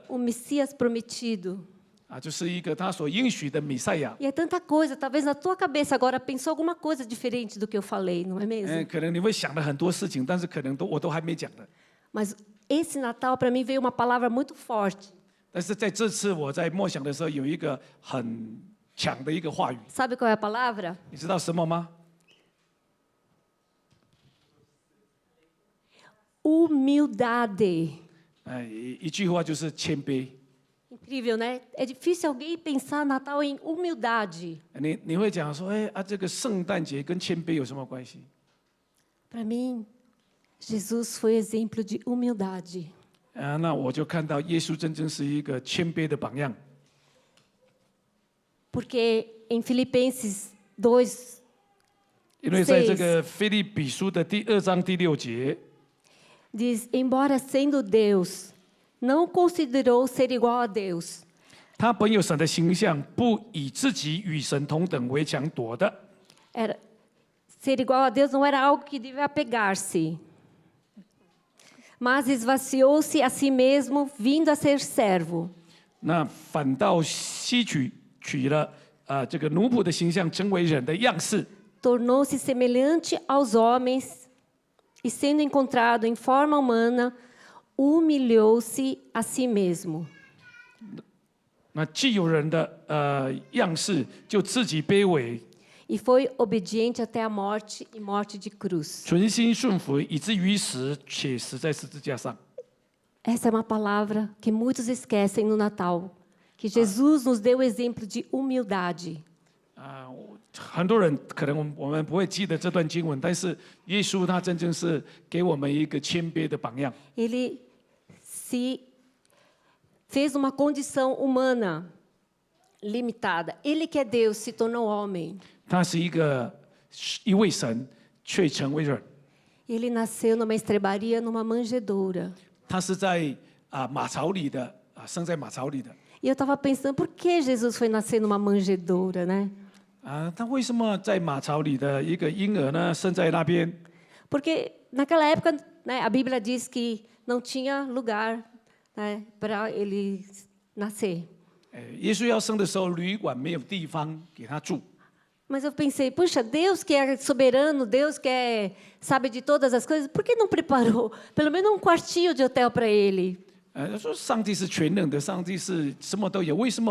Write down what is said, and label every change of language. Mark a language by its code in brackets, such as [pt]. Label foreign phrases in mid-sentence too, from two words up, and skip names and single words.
[pt] O Messias prometido. [zh] 就是一个他所应许的弥赛亚。 [pt] E é tanta coisa, talvez na tua cabeça agora pensou alguma coisa diferente do que eu falei, não é mesmo? [zh] 可能你会想了很多事情，但是可能我都还没讲的。 [pt] Mas esse Natal para mim veio uma palavra muito forte. [zh] 但是在这次我在默想的时候，有一个很强的一个话语， [pt] Sabe qual é a palavra? [zh] 你知道什么吗？ [pt] Humildade. [zh] 一句话就是谦卑。 [pt] Incrível, né? É difícil alguém pensar Natal em humildade. [zh] 你会讲说，这个圣诞节跟谦卑有什么关系？ [pt] Para mim, Jesus foi exemplo de humildade. [zh] 那我就看到耶稣真正是一个谦卑的榜样。 [pt] Porque em Filipenses 2, [zh] 因为在这个腓立比书的第2章第6节， [pt] diz: Embora sendo Deus, não considerou ser igual a Deus. [zh] 他本有神的形象，不以自己与神同等为强夺的。 [pt] Ser igual a Deus não era algo que devia apegar-se, mas esvaziou-se a si mesmo, vindo a ser servo. [zh] 那反倒吸取了这个奴仆的形象，成为人的样式。 [pt] Tornou-se semelhante aos homens e, sendo encontrado em forma humana, humilhou-se a si mesmo. [zh] 那既有人的样式，就自己卑微， [pt] E foi obediente até a morte e morte de cruz. [zh] 存心顺服，以至于死，且死在十字架上。 [pt] Essa é uma palavra que muitos esquecem no Natal, que Jesus nos deu o exemplo de humildade. [zh] 很多人可能我们不会记得这段经文，但是耶稣他真正是给我们一个谦卑的榜样。 [pt] Ele se fez uma condição humana limitada. Ele que é Deus se tornou homem. [zh] 他是一位神，却成为人。 [pt] Ele nasceu numa estrebaria, numa manjedoura. [zh] 他是在马槽里的生在马槽里的。 [pt] E eu estava pensando, por que Jesus foi nascer numa manjedoura, né? [zh] 他为什么在马槽里的一个婴儿呢，生在那边？ [pt] Porque naquela época, né, a Bíblia diz que não tinha lugar, né, para ele nascer. [zh] 耶稣要生的时候，旅馆没有地方给他住。 [pt] Mas eu pensei, puxa, Deus que é soberano, Deus que sabe de todas as coisas, por que não preparou pelo menos um quartinho de hotel para ele? [zh] 他说上帝是全能的，上帝是什么都有，为什么神没有预备给他